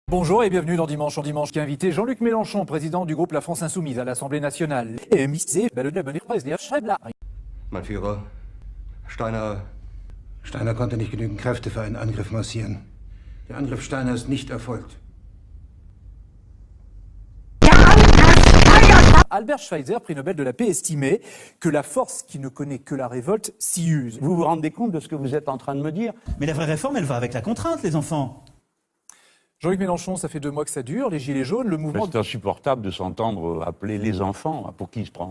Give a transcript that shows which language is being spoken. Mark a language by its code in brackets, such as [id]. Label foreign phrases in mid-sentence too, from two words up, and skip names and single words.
[fr] Bonjour et bienvenue dans Dimanche en Dimanche, qui a invité Jean-Luc Mélenchon, président du groupe La France Insoumise à l'Assemblée nationale. [de] Mein Führer, Steiner konnte nicht genügend Kräfte für einen Angriff massieren. Der Angriff Steiner ist nicht erfolgt. [fr] Albert Schweitzer, prix Nobel de la paix, estimait que la force qui ne connaît que la révolte s'y use. Vous vous rendez compte de ce que vous êtes en train de me dire? Mais la vraie réforme, elle va avec la contrainte, les enfants. Jean-Luc Mélenchon, ça fait 2 mois que ça dure, les Gilets jaunes, le mouvement... C'est insupportable de s'entendre appeler les enfants. Pour qui il se prend?